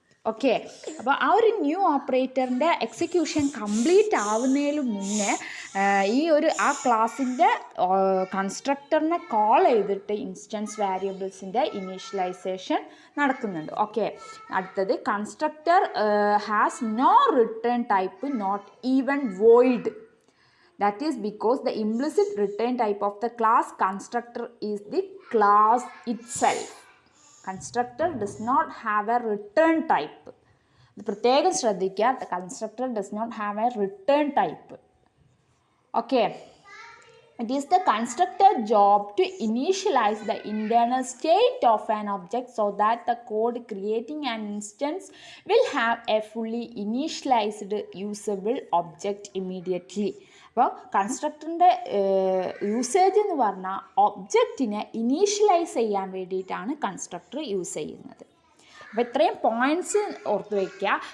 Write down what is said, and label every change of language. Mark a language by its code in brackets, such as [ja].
[ml] Okay, അപ്പോൾ ആ ഒരു ന്യൂ ഓപ്പറേറ്ററിൻ്റെ എക്സിക്യൂഷൻ കംപ്ലീറ്റ് ആവുന്നതിന് മുന്നേ ആ ക്ലാസ്സിൻ്റെ കൺസ്ട്രക്ടറിനെ കോൾ ചെയ്തിട്ട് ഇൻസ്റ്റൻസ് വേരിയബിൾസിൻ്റെ ഇനീഷ്യലൈസേഷൻ നടക്കുന്നുണ്ട്. [en] Okay, അടുത്തത് constructor has no return type, not even void. That is because the implicit return type of the class constructor is the class itself. Constructor does not have a return type. [ml] ഇത് പ്രത്യേകം ശ്രദ്ധിക്കുക, [en] the constructor does not have a return type. Okay, it is the constructor job to initialize the internal state of an object so that the code creating an instance will have a fully initialized usable object immediately. [ml] അപ്പോൾ കൺസ്ട്രക്ടറിൻ്റെ usage എന്ന് പറഞ്ഞാൽ ഒബ്ജക്റ്റിനെ initialise ചെയ്യാൻ വേണ്ടിയിട്ടാണ് constructor use ചെയ്യുന്നത്. അപ്പോൾ ഇത്രയും points ഓർത്ത് വയ്ക്കുക.